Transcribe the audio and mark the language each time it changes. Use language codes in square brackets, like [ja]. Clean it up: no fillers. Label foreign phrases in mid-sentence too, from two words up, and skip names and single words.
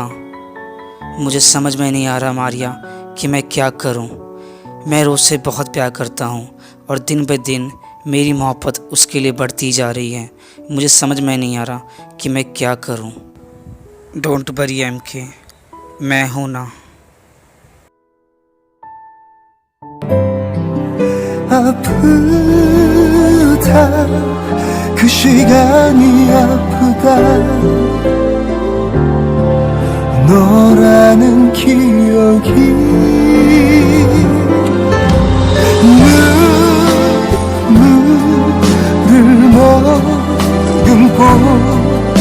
[hi] मुझे समझ में नहीं आ रहा मारिया कि मैं क्या करूँ। मैं रोज़ से बहुत प्यार करता हूँ और दिन ब दिन मेरी मोहब्बत उसके लिए बढ़ती जा रही है। मुझे समझ में नहीं आ रहा कि मैं क्या करूँ। [en] don't worry [hi] MK, मैं हूँ ना। [ko] 아프다 그 시간이 아프다 너라는 기억이 눈물을 머금고